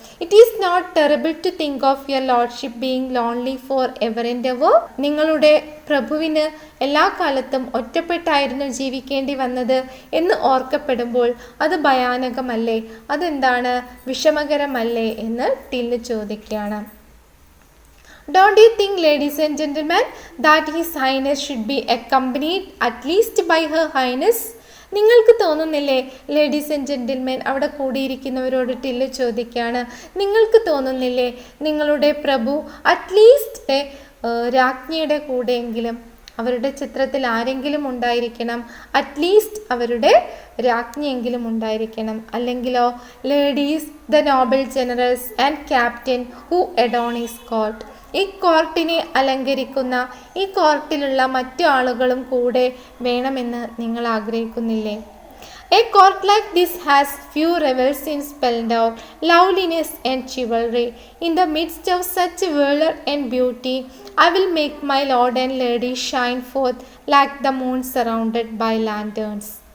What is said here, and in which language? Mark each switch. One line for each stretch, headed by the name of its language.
English: It is not terrible to think of your lordship being lonely for ever and ever.
Malayalam: നിങ്ങളുടെ പ്രഭുവിന് എല്ലാ കാലത്തും ഒറ്റപ്പെട്ടായിരുന്നു ജീവിക്കേണ്ടി വന്നത് എന്ന് ഓർക്കപ്പെടുമ്പോൾ അത് ഭയാനകമല്ലേ? അതെന്താണ്? വിഷമകരമല്ലേ എന്ന് ടില്ല് ചോദിക്കുകയാണ്.
English: Don't you think, ladies and gentlemen, that His Highness should be accompanied at least by Her Highness?
Malayalam: നിങ്ങൾക്ക് തോന്നുന്നില്ലേ
English: Ladies and gentlemen?
Malayalam: അവിടെ കൂടിയിരിക്കുന്നവരോട് ടില്ല് ചോദിക്കുകയാണ്, നിങ്ങൾക്ക് തോന്നുന്നില്ലേ നിങ്ങളുടെ പ്രഭു അറ്റ്ലീസ്റ്റ് രാജ്ഞിയുടെ കൂടെയെങ്കിലും അവരുടെ ചിത്രത്തിൽ ആരെങ്കിലും ഉണ്ടായിരിക്കണം, അറ്റ്ലീസ്റ്റ് അവരുടെ രാജ്ഞിയെങ്കിലും ഉണ്ടായിരിക്കണം. അല്ലെങ്കിലോ
English: Ladies, the noble generals and captain who adorn his court.
Malayalam: ഈ കോർട്ടിനെ അലങ്കരിക്കുന്ന, ഈ കോർട്ടിലുള്ള മറ്റു ആളുകളും കൂടെ വേണമെന്ന് നിങ്ങൾ ആഗ്രഹിക്കുന്നില്ലേ?
English: A court like this has few revels in splendor, loveliness and chivalry. In the midst of such valor and beauty, I will make my lord and lady shine forth like the moon surrounded by lanterns.